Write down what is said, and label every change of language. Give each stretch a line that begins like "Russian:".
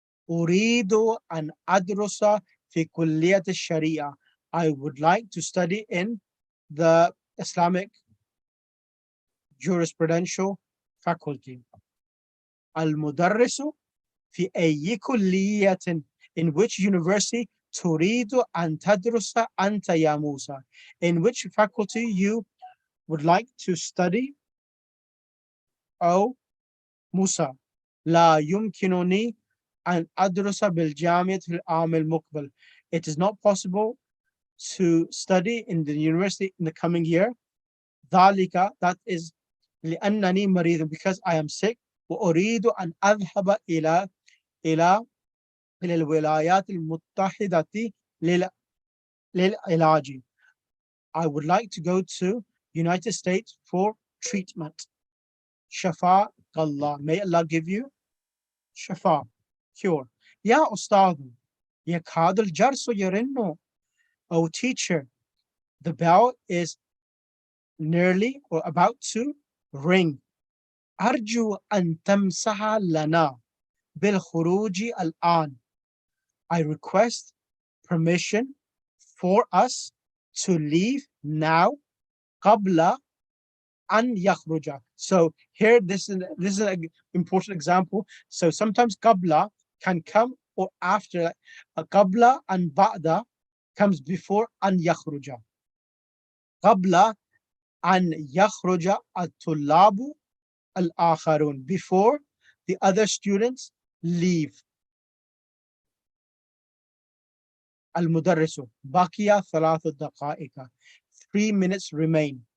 Arabic: أريد أن أدرس في كلية الشريعة.
English: I would like to study in the Islamic jurisprudential faculty.
Arabic: المدرس في أي كلية,
English: in which university
Arabic: تريد أن تدرس أنت يا موسى?
English: In which faculty you would like to study, O Musa?
Arabic: لا يمكنني أن أدرس بالجامعة في العام المقبل.
English: It is not possible to study in the university in the coming year.
Arabic: ذلك,
English: that is
Arabic: لأنني مريض,
English: because I am sick.
Arabic: وأريد أن أذهب إلى الولايات المتحدة للعلاج.
English: I would like to go to United States for treatment. شفاء Allah. May Allah give you شفاء, cure.
Arabic: يا أستاذ يكاد الجرس يرن.
English: Oh teacher, the bell is nearly or about to ring.
Arabic: أرجو أن تمسح لنا بالخروج الآن.
English: I request permission for us to leave now.
Arabic: قبل أن يخرج.
English: So here, this is an important example. So sometimes قبل can come or after. قبل and بعد comes before
Arabic: أن يخرج. قبل أن يخرج الطلاب الآخرون,
English: before the other students leave.
Arabic: المدرس بقي 3 دقائق.
English: 3 minutes remain.